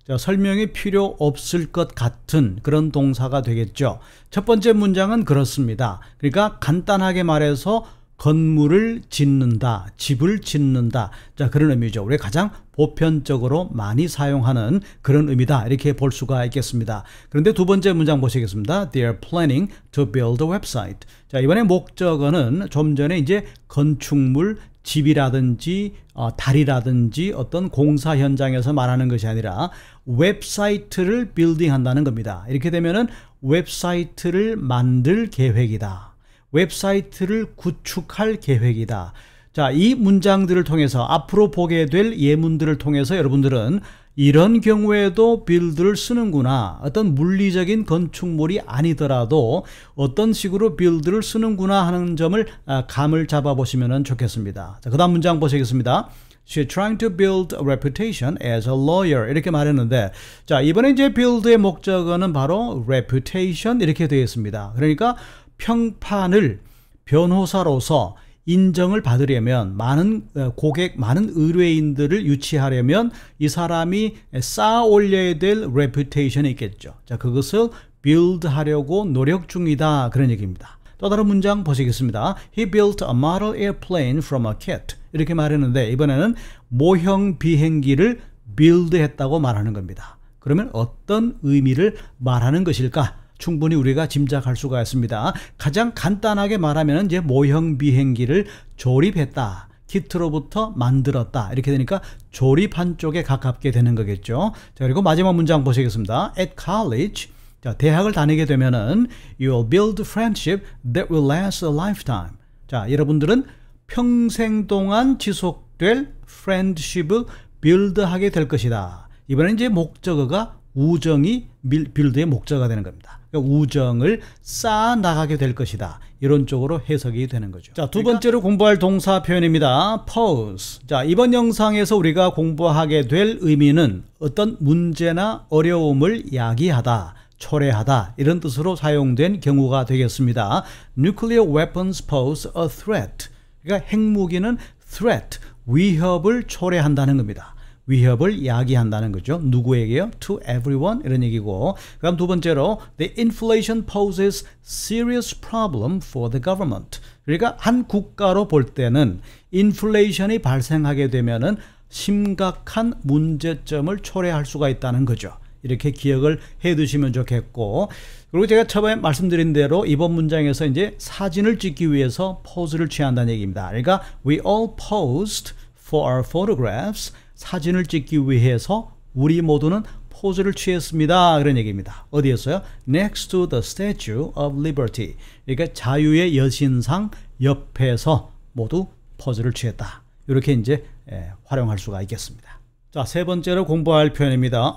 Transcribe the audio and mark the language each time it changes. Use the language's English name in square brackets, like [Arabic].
[Korean] 설명이 필요 없을 것 같은 그런 동사가 되겠죠. 첫 번째 문장은 그렇습니다. 그러니까 간단하게 말해서 건물을 짓는다, 집을 짓는다, 그런 의미죠. 우리가 가장 보편적으로 많이 사용하는 그런 의미다, 이렇게 볼 수가 있겠습니다. 그런데 두 번째 문장 보시겠습니다. [English] They are planning to build a website. [Korean] 이번에 목적어는 좀 전에 이제 건축물, 집이라든지 다리라든지 어떤 공사 현장에서 말하는 것이 아니라 웹사이트를 빌딩한다는 겁니다. 이렇게 되면은 웹사이트를 만들 계획이다, 웹사이트를 구축할 계획이다. 이 문장들을 통해서 앞으로 보게 될 예문들을 통해서 여러분들은 이런 경우에도 build를 쓰는구나, 어떤 물리적인 건축물이 아니더라도 어떤 식으로 build를 쓰는구나 하는 점을 감을 잡아보시면 좋겠습니다. 그 다음 문장 보시겠습니다. [English] She's trying to build a reputation as a lawyer, [Korean] 이렇게 말했는데, 이번에 이제 build의 목적어는 바로 reputation 이렇게 되어 있습니다. 그러니까 평판을 변호사로서 인정을 받으려면, 많은 고객, 많은 의뢰인들을 유치하려면 이 사람이 쌓아 올려야 될 reputation이 있겠죠. 그것을 build 하려고 노력 중이다, 그런 얘기입니다. 또 다른 문장 보시겠습니다. [English] He built a model airplane from a kit. [Korean] 이렇게 말했는데, 이번에는 모형 비행기를 build 했다고 말하는 겁니다. 그러면 어떤 의미를 말하는 것일까? 충분히 우리가 짐작할 수가 있습니다. 가장 간단하게 말하면 이제 모형 비행기를 조립했다, 키트로부터 만들었다, 이렇게 되니까 조립한 쪽에 가깝게 되는 거겠죠. 그리고 마지막 문장 보시겠습니다. [English] At college, [Korean] 대학을 다니게 되면은 [English] you will build friendship that will last a lifetime. [Korean] 여러분들은 평생 동안 지속될 friendship을 build하게 될 것이다. 이번엔 이제 목적어가 우정이 build의 목적어가 되는 겁니다. 우정을 쌓아 나가게 될 것이다, 이런 쪽으로 해석이 되는 거죠. 두 번째로 공부할 동사 표현입니다. [English] pose. [Korean] 이번 영상에서 우리가 공부하게 될 의미는 어떤 문제나 어려움을 야기하다, 초래하다, 이런 뜻으로 사용된 경우가 되겠습니다. [English] Nuclear weapons pose a threat. [Korean] 그러니까 핵무기는 threat, 위협을 초래한다는 겁니다. 위협을 야기한다는 거죠. 누구에게요? [English] To everyone, [Korean] 이런 얘기고. 그다음 두 번째로 [English] The inflation poses serious problem for the government. [Korean] 그러니까 한 국가로 볼 때는 인플레이션이 발생하게 되면은 심각한 문제점을 초래할 수가 있다는 거죠. 이렇게 기억을 해 두시면 좋겠고, 그리고 제가 처음에 말씀드린 대로 이번 문장에서 이제 사진을 찍기 위해서 포즈를 취한다는 얘기입니다. 그러니까 [English] we all posed for our photographs. [Korean] 사진을 찍기 위해서 우리 모두는 포즈를 취했습니다, 그런 얘기입니다. 어디였어요? [English] Next to the Statue of Liberty. [Korean] 그러니까 자유의 여신상 옆에서 모두 포즈를 취했다, 이렇게 이제 활용할 수가 있겠습니다. 세 번째로 공부할 표현입니다.